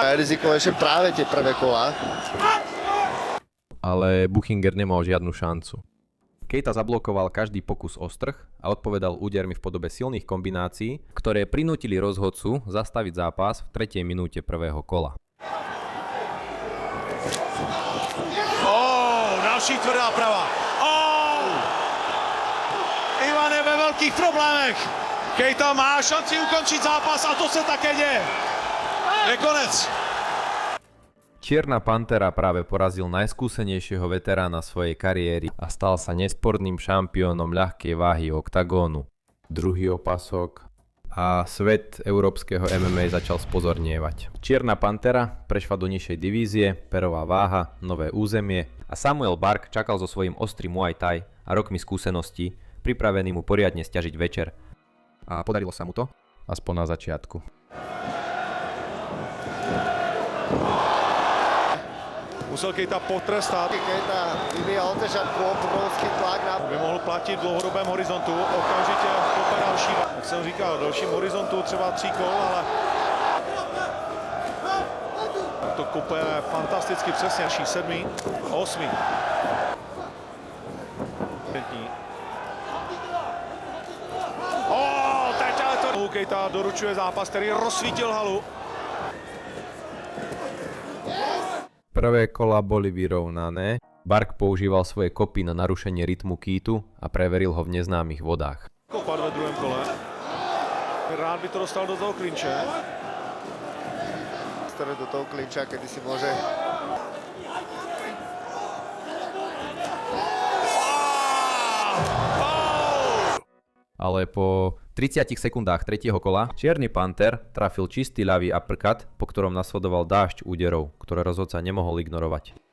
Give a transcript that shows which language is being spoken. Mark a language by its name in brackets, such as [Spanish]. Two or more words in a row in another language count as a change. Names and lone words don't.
[Slovak] Je rizikovejšie práve tie prvé kola. Ale Buchinger nemal žiadnu šancu. Keita zablokoval každý pokus o strh a odpovedal údermi v podobe silných kombinácií, ktoré prinútili rozhodcu zastaviť zápas v 3. minúte prvého kola. [Czech] Další tvrdá prava. Ivan je ve velkých problémech. Keita má šanci ukončit zápas a to se také děje. Je konec. [Slovak] Čierna pantera práve porazil najskúsenejšieho veterána svojej kariéry a stal sa nesporným šampiónom ľahkej váhy oktagónu. Druhý opasok a svet európskeho MMA začal spozornievať. Čierna pantera prešla do nižšej divízie, perová váha, nové územie a Samuel Bark čakal so svojím ostrým Muay Thai a rokmi skúseností, pripravený mu poriadne sťažiť večer. A podarilo sa mu to, aspoň na začiatku. Musel Keita potrestat. Keita vyvíjal od začiatku obrovský tlak na... [Czech] By mohl platit v dlouhodobém horizontu. Okamžitě kope další. Jak jsem říkal, v dalším horizontu třeba 3 kol, ale... To kope fantasticky přesně. 7. 8. Teď ale to... Keita doručuje zápas, který rozsvítil halu. [Slovak] Prvé kola boli vyrovnané. Bark používal svoje kopy na narušenie rytmu kýtu a preveril ho v neznámych vodách. [Czech] Kopat ve druhém kole. Rád by to dostal do toho klinče. [Slovak] Do toho klinča, kedy si môže... Ale po 30 sekundách tretieho kola Čierny panter trafil čistý ľavý uppercut, po ktorom nasledoval dážď úderov, ktoré rozhodca nemohol ignorovať.